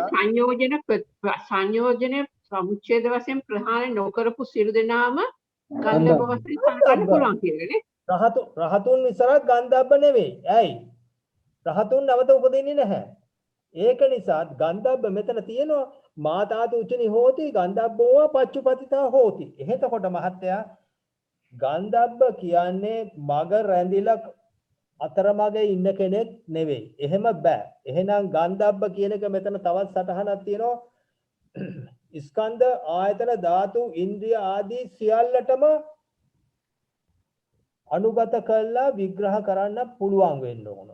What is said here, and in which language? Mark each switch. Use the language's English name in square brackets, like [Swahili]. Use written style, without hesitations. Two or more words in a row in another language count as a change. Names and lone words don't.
[Sinhala] බලලා සංයෝජන සමුච්ඡේද වශයෙන් ප්‍රහාණය නොකරපු සියලු දෙනාම ගන්ධබ්බ වශයෙන් සලකන්න පුළුවන් කියලානේ. රහතුන් විතරක් ගන්ධබ්බ නෙවෙයි. ඇයි? රහතුන් නැවත උපදින්නේ නැහැ. ඒක නිසා ගන්ධබ්බ මෙතන තියෙනවා [Pali] මාතාතු උචනි හෝති ගන්ධබ්බෝව පච්චුපතිතා හෝති. [Sinhala] එහෙතකොට මහත්තයා ගන්ධබ්බ කියන්නේ මග රැඳිලා අතරමගේ ඉන්න කෙනෙක් නෙවෙයි. එහෙම බෑ. එහෙනම් ගන්ධබ්බ කියන එක මෙතන තවත් සටහනක් තියෙනවා. ස්කන්ධ ආයතන ධාතු ඉන්ද්‍රිය ආදී සියල්ලටම අනුගත කළා විග්‍රහ කරන්න පුළුවන් වෙන්න ඕන.